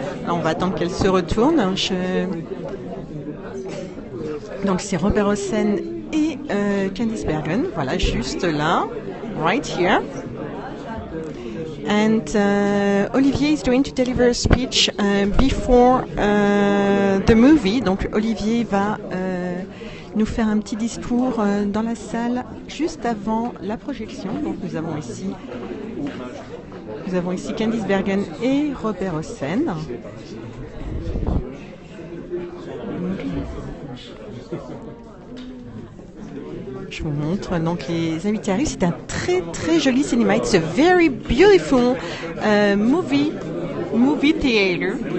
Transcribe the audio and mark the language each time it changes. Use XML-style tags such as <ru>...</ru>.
<fr>Là, on va attendre qu'elle se retourne. Donc c'est Robert Hossein et Candice Bergen, voilà, juste là.</fr> <en>Right here. And Olivier is going to deliver a speech before the movie.</en> <fr>Donc Olivier va nous faire un petit discours dans la salle juste avant la projection. Donc nous avons ici Candice Bergen et Robert Hossein. Je vous montre, donc les invités arrivent. C'est un très très joli cinéma.</fr> <en>It's a very beautiful movie theater.</en>